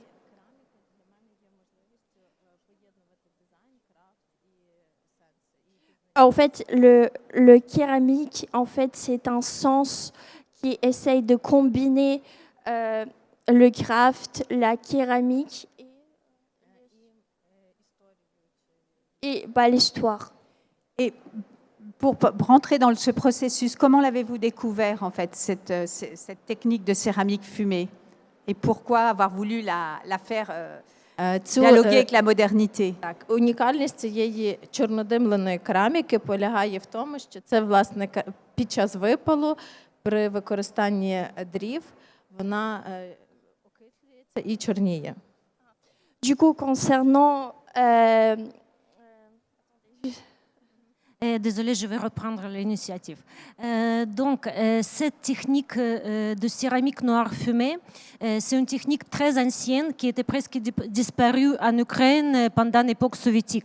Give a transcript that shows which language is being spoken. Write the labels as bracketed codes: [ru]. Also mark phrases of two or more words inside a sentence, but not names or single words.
[fr] En fait, le céramique, en fait, c'est un sens qui essaye de combiner le craft, la céramique et l'histoire. Et pour rentrer dans ce processus, comment l'avez-vous découvert, en fait, cette technique de céramique fumée? Et pourquoi avoir voulu la faire dialoguer avec la modernité? [uk] Так, унікальність цієї чорнодимленої кераміки полягає в тому, що це, власне, під час випалу при використанні дрів вона окислюється і чорніє. [fr] Du coup, concernant Désolée, je vais reprendre l'initiative. Donc, cette technique de céramique noire fumée, c'est une technique très ancienne qui était presque disparue en Ukraine pendant l'époque soviétique.